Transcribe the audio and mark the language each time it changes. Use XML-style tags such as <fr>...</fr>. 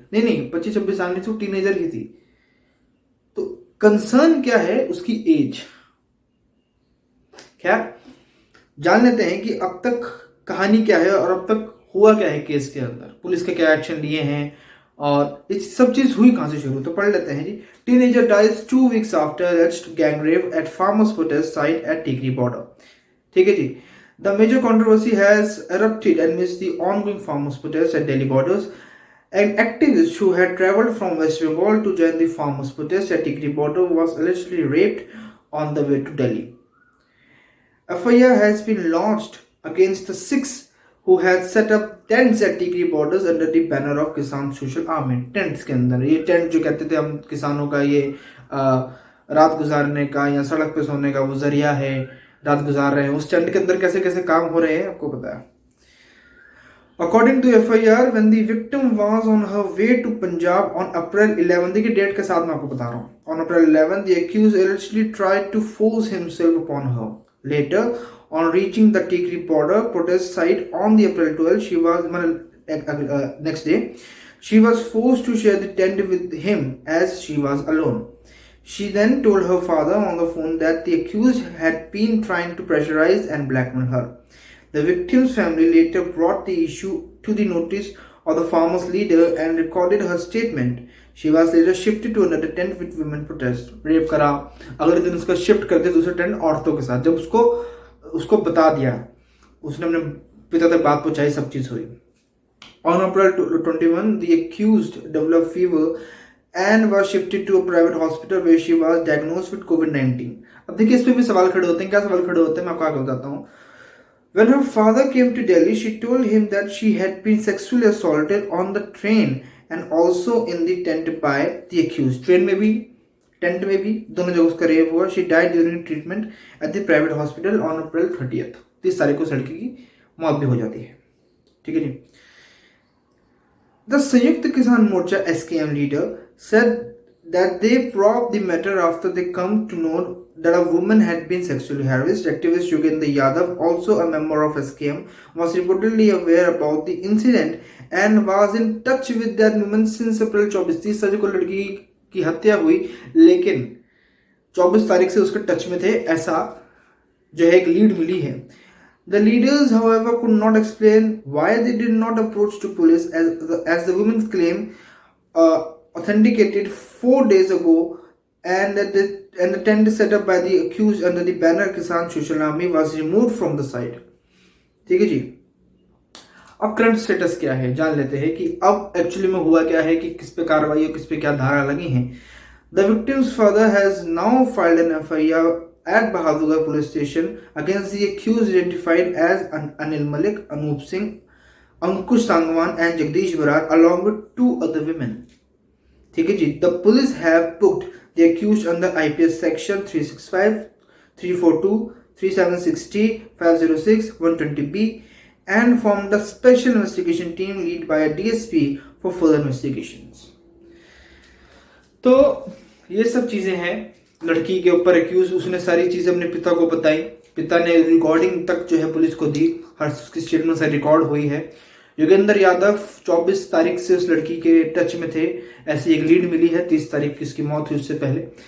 <hi>नहीं नहीं, 25-26 साल नहीं थी, वो टीनेजर ही थी। तो कंसर्न क्या है? उसकी एज। खैर, जान लेते हैं कि अब तक कहानी क्या है और अब तक हुआ क्या है केस के अंदर, पुलिस के क्या एक्शन लिए हैं, और ये सब चीज हुई कहां से शुरू। तो पढ़ लेते हैं जी।</hi> <en>Teenager dies 2 weeks after alleged gang rape at farmers protest site at Tikri border.</en> <hi>ठीक है जी।</hi> <en>The major controversy has erupted amidst the ongoing farmers' protests at Delhi borders. An activist who had travelled from West Bengal to join the farmers' protest at Tikri border was allegedly raped on the way to Delhi. FIR has been launched against the six who had set up tents at Tikri borders under the banner of Kisan Social Army.</en> <hi>Tents के अंदर, ये tent जो कहते थे हम किसानों का, ये रात गुजारने का या सड़क पे सोने का वो जरिया है, रात गुजार रहे हैं। उस टेंट के अंदर कैसे कैसे काम हो रहे हैं आपको पता है।</hi> <en>According to FIR, when the victim was on her way to Punjab on April 11,</en> <hi>देखिए डेट के साथ मैं आपको बता रहा हूँ।</hi> <en>On April 11, the accused allegedly tried to force himself upon her. Later, on reaching the Tikri border protest site on the April 12, she was next day, she was forced to share the tent with him as she was alone. She then told her father on the phone that the accused had been trying to pressurize and blackmail her. The victim's family later brought the issue to the notice of the farmer's leader and recorded her statement. She was later shifted to another tent with women protest.</en> <hi>Rape करा, अगले दिन उसका shift कर दिया दूसरे tent औरतों के साथ। जब उसको उसको बता दिया, उसने अपने पिता तक बात पहुंचाई, सब चीज हुई।</hi> <en>On April 21, the accused developed fever and was shifted to a private hospital where she was diagnosed with COVID-19.</en> <hi>अब देखिए, इस पे भी सवाल खड़े होते हैं। क्या सवाल खड़े होते हैं, मैं आपको आगे बताता हूँ।</hi> <en>When her father came to Delhi, she told him that she had been sexually assaulted on the train and also in the tent by the accused.</en> <hi>Train में भी, टेंट में भी, दोनों जगह उसका रेप हुआ।</hi> <en>She died during treatment at the private hospital on April 30th.</en> <hi>30 तारीख को लड़की की मौत भी हो जाती है। ठीक है जी।</hi> <en>The Sanyukta Kisan Morcha SKM leader said that they probed the matter after they come to know that a woman had been sexually harassed. Activist Yogendra Yadav, also a member of SKM, was reportedly aware about the incident and was in touch with that woman since April 24.</en> <hi>30 तारीख को लड़की की हत्या हुई, लेकिन 24 तारीख से उसके टच में थे, ऐसा जो है एक लीड मिली है।</hi> <en>The leaders, however, could not explain why they did not approach to police as the women's claim authenticated 4 days ago, and the tent set up by the accused under the banner Kisan Social Army was removed from the site.</en> <hi>ठीक है जी। अब current status क्या है जान लेते हैं कि अब एक्चुअली में हुआ क्या है, कि किस पे कार्रवाई और किस पे क्या धारा लगी हैं।</hi> <en>The victim's father has now filed an FIR at Bahadurgarh police station against the accused identified as Anil Malik, Anup Singh, Ankush Sangwan and Jagdish Barar along with 2 other women.</en> <hi>ठीक है जी।</hi> <en>The police have booked The accused under IPS section 365, 342, 3760, 506, 120B and formed a special investigation team led by a DSP for further investigations.</en> <hi>तो ये सब चीजें हैं लड़की के ऊपर एक्यूज, उसने सारी चीजें अपने पिता को बताई, पिता ने रिकॉर्डिंग तक जो है पुलिस को दी, हर उसकी स्टेटमेंट से रिकॉर्ड हुई है। योगेंद्र यादव 24 तारीख से उस लड़की के टच में थे, ऐसी एक लीड मिली है, 30 तारीख की उसकी मौत हुई उससे पहले।</hi>